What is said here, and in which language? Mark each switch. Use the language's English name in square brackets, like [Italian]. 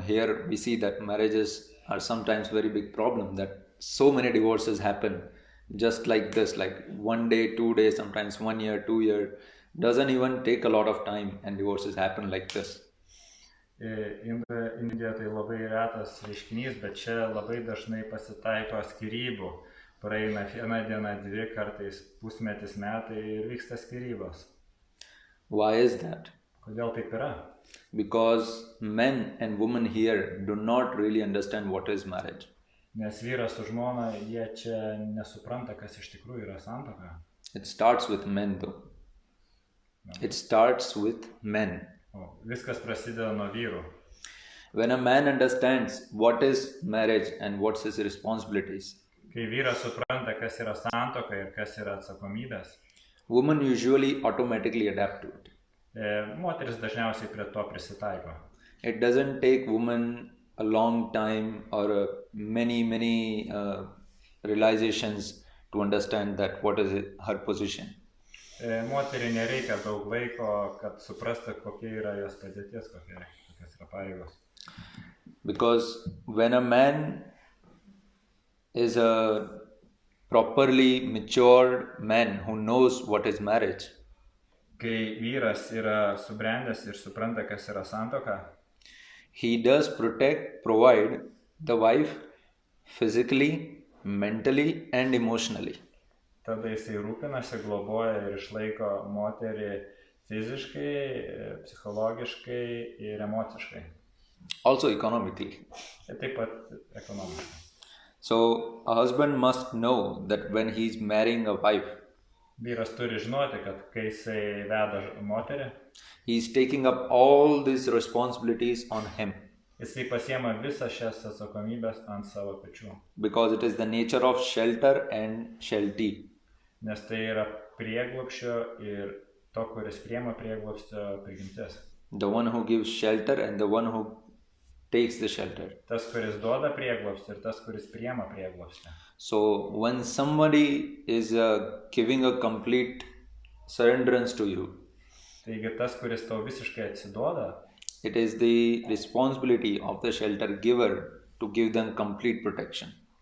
[English] Here we see that marriages are sometimes very big problem, that so many divorces happen just like this, like 1 day, 2 days, sometimes 1 year, 2 years. Doesn't even take a lot of time and divorces happen like this. [Lithuanian] Indija tai labai retas reiškinys, bet čia labai dažnai pasitaiko skyrybų. Praeina 1 diena, 2, kartais pusmetis, metai ir vyksta skyrybos. [English] Why is that? [Lithuanian] Kodėl taip yra? [English] Because men and women here do not really understand what is marriage. [Lithuanian] Nes vyras su žmona, jie čia nesupranta, kas iš tikrųjų yra santuoka. [English] It starts with men though. No. It starts with men. [Lithuanian] Viskas prasideda nuo vyrų. [English] When a man understands what is marriage and what's his responsibilities, [Lithuanian] kai vyras supranta, kas yra santuoka ir kas yra atsakomybės, [English] women usually automatically adapt to it. [Lithuanian] Moteris dažniausiai prie to prisitaiko. [English] It doesn't take women a long time or many realizations to understand that what is her position. [Lithuanian] Moteriai nereikia daug laiko, kad suprastų, kokia yra jos padėtis, kokios yra pareigos. [English] Because when a man is a properly matured man who knows what is marriage, [Lithuanian] Kai vyras yra subrendęs ir supranta, kas yra santuoka, [English] he does provide the wife physically, mentally and emotionally. [Lithuanian] tada jisai rūpinasi, globoja ir išlaiko moterį fiziškai, psichologiškai ir emociškai. [English] Also economically. [Lithuanian] Ir taip pat ekonomiškai. [English] So a husband must know that when he is marrying a wife, [Lithuanian] Vyras turi žinoti, kad kai jisai veda moterį, [English] he is taking up all these responsibilities on him. [Lithuanian] Jisai pasiema visą šias atsakomybės ant savo pečių. [English] Because it is the nature of shelter and shelty. [Lithuanian] Nes tai yra prieglobsčio ir to, kuris priema prieglobsčio prigimtis. [English] The one who gives shelter and the one who takes the shelter. [Lithuanian] Tas, kuris duoda prieglobstį ir tas, kuris priema prieglobstį. [English] So when somebody is giving a complete surrenderance to you, [Lithuanian] Taigi tas, kuris tau visiškai atsiduoda, [English] it is the responsibility of the shelter giver to give them complete protection.